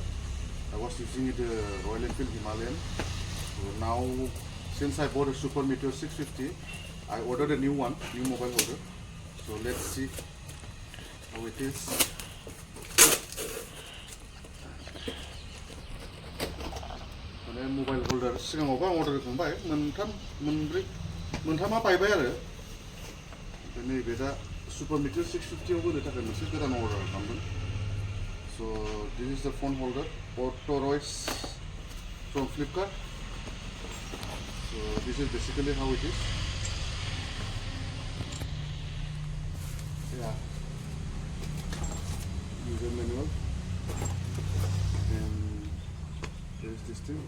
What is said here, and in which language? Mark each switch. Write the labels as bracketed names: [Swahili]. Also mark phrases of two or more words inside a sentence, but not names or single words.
[English] I was using the Royal Enfield Himalayan. So now, since I bought a Super Meteor 650, I ordered a new one, new mobile holder. So let's see how it is. Mobile holder [Bodo] सिगाङावबो आं अर्डार खालामबाय मोनथामा बायबाय आरो नैबे दा Super Meteor 650 आव होनो थाखाय मोनसे गोदान अर्डार खालामदों. [English] So this is the phone holder, otoroys from Flipkart. So this is basically how it is. Yeah. User manual. And there is this thing.